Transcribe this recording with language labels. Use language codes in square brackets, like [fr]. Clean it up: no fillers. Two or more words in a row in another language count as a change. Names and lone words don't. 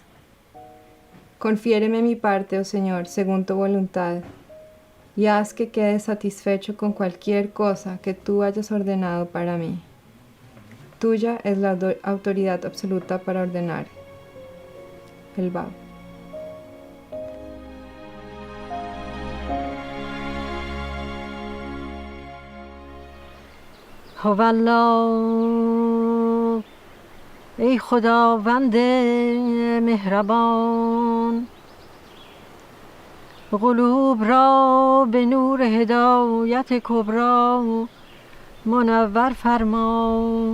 [es] Confiéreme mi parte, oh Señor, según tu voluntad, y haz que quede satisfecho con cualquier cosa que tú hayas ordenado para mí. Tuya es la autoridad absoluta para ordenar. El Bab. [fa] هوالله ای خداوند مهربان، قلوب را به نور هدایت کبری منور فرما،